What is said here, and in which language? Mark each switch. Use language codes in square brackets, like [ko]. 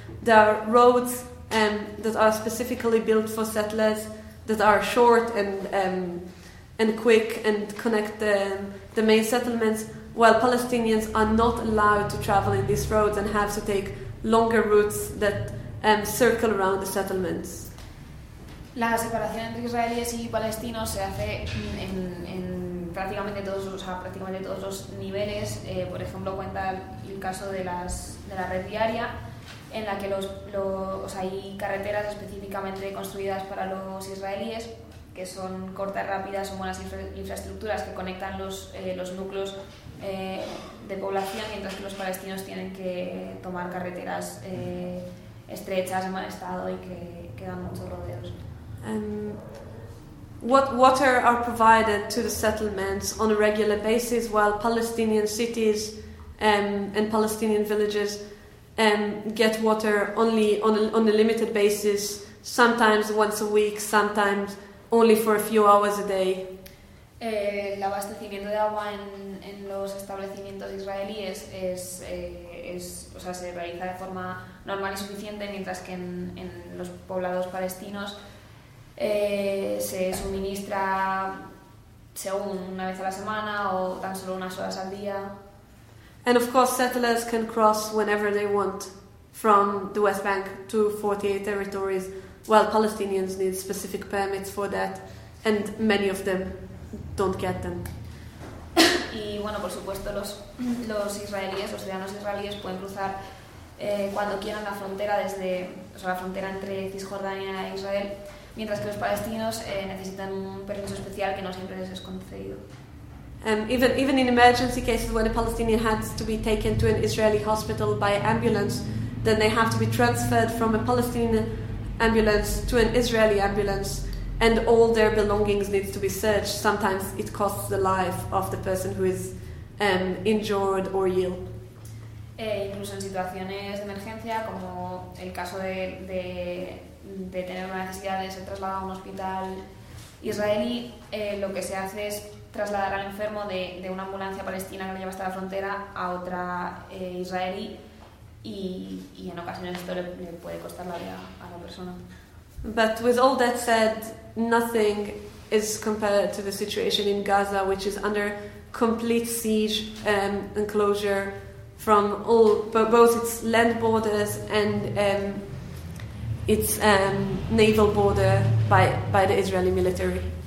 [en] There are roads that are specifically built for settlers that are short and quick and connect the main settlements, while Palestinians are not allowed to travel in these roads and have to take longer routes that circle around the settlements. [es] La separación entre israelíes y palestinos se hace en prácticamente todos, o sea, prácticamente todos los niveles. Por ejemplo, cuenta el caso de la red viaria, en la que hay carreteras específicamente construidas para los israelíes, que son cortas, rápidas, son buenas infraestructuras que conectan los núcleos de población, mientras que los palestinos tienen que tomar carreteras estrechas, en mal estado y que dan muchos rodeos. [en] What water are provided to the settlements on a regular basis, while Palestinian cities and Palestinian villages get water only on a limited basis, sometimes once a week, sometimes only for a few hours a day? [es] El abastecimiento de agua en los establecimientos israelíes se realiza de forma normal y suficiente, mientras que en los poblados palestinos se suministra según una vez a la semana o tan solo unas horas al día. [en] And of course settlers can cross whenever they want from the West Bank to 48 territories, while Palestinians need specific permits for that, and many of them don't get them. [es] Y bueno, por supuesto, los ciudadanos israelíes pueden cruzar cuando quieran la frontera la frontera entre Cisjordania e Israel, mientras que los palestinos necesitan un permiso especial que no siempre les es concedido. [en] Even in emergency cases, when a Palestinian has to be taken to an Israeli hospital by ambulance, then they have to be transferred from a Palestinian ambulance to an Israeli ambulance, and all their belongings need to be searched. Sometimes it costs the life of the person who is injured or ill. [es] Incluso en situaciones de emergencia, como el caso de tener una necesidad de ser trasladado a un hospital israelí, lo que se hace es trasladar al enfermo de una ambulancia palestina que lo lleva hasta la frontera a otra israelí, y en ocasiones esto le puede costar la vida a la persona. [en] But with all that said, nothing is compared to the situation in Gaza, which is under complete siege and closure from all, both its land borders and its naval border by the Israeli military.